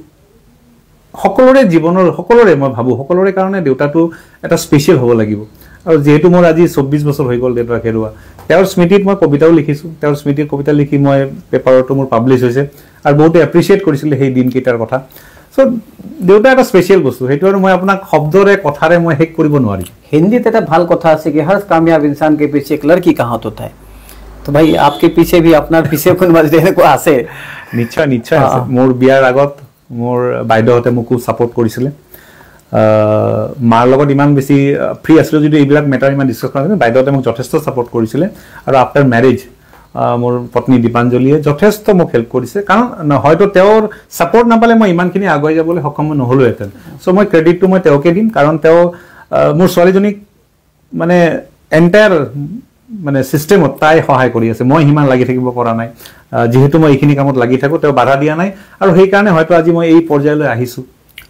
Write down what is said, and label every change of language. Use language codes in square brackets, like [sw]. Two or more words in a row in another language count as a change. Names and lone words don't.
[as] সকলোৰে জীৱনৰ সকলোৰে মই ভাবোঁ সকলোৰে কাৰণে দেউতাটো এটা স্পেচিয়েল হ'ব লাগিব আৰু যিহেতু মোৰ আজি 24 বছৰ হৈ গ'ল দেউতাক হেৰুৱা তেওঁৰ স্মৃতিত মই কবিতাও লিখিছোঁ তেওঁৰ স্মৃতিৰ কবিতা লিখি মই পেপাৰতো মোৰ পাব্লিছ হৈছে আৰু বহুতে এপ্ৰিচিয়েট কৰিছিলে সেই দিনকেইটাৰ কথা চ' দেউতা এটা স্পেচিয়েল বস্তু সেইটো আৰু মই আপোনাক শব্দৰে কথাৰে মই শেষ কৰিব নোৱাৰিম হিন্দীত এটা ভাল কথা আছে কি [hi] हर कामयाब इंसान के पीछे एक लड़की का हाथ होता है तो भाई आपके पीछे भी [as] আপনার পিছে কোনোবা এনেকুৱা আছে নিশ্চয় নিশ্চয় আছে মোৰ বিয়াৰ আগত মোৰ বাইদেউহঁতে মোক খুব ছাপোৰ্ট কৰিছিলে মাৰ লগত ইমান বেছি ফ্ৰী আছিলোঁ যদি এইবিলাক মেটাৰ ইমান ডিছকাছ কৰা নাছিলোঁ বাইদেউহঁতে মোক যথেষ্ট ছাপোৰ্ট কৰিছিলে আৰু [en] after marriage [as] মোৰ পত্নী দীপাঞ্জলীয়ে যথেষ্ট মোক হেল্প কৰিছে কাৰণ হয়তো তেওঁৰ ছাপোৰ্ট নাপালে মই ইমানখিনি আগুৱাই যাবলৈ সক্ষম নহ'লোহেঁতেন চ' মই ক্ৰেডিটটো মই তেওঁকে দিম কাৰণ তেওঁ মোৰ ছোৱালীজনীক মানে এণ্টায়াৰ মানে চিষ্টেমত তাই সহায় কৰি আছে মই সিমান লাগি থাকিব পৰা নাই যিহেতু মই এইখিনি কামত লাগি থাকোঁ তেওঁ বাধা দিয়া নাই আৰু সেইকাৰণে হয়তো আজি মই এই পৰ্যায়লৈ আহিছোঁ